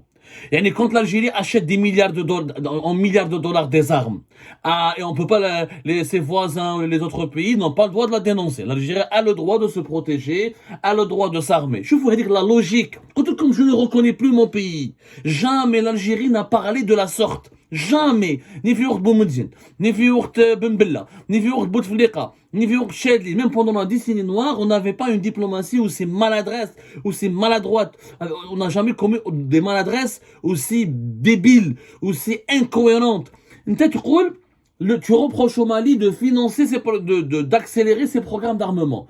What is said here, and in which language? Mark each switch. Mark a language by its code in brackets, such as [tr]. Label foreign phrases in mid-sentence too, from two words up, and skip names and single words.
[fr] Et quand l'Algérie achète des milliards de dollars des armes, et on peut pas, ses voisins, les autres pays n'ont pas le droit de la dénoncer. L'Algérie a le droit de se protéger, a le droit de s'armer. Je vous dire la logique. Comme je ne reconnais plus mon pays, jamais l'Algérie n'a parlé de la sorte. Jamais. [ar] ني في وقت بومدين، ني في وقت بن بلة، ني في وقت بوتفليقة، ني في وقت الشاذلي. [fr] Même pendant la décennie noire, on n'avait pas une diplomatie aussi maladresse, aussi maladroite. On n'a jamais commis des maladresses aussi débiles, aussi incohérentes. Tu reproches au Mali de financer, d'accélérer ses programmes d'armement.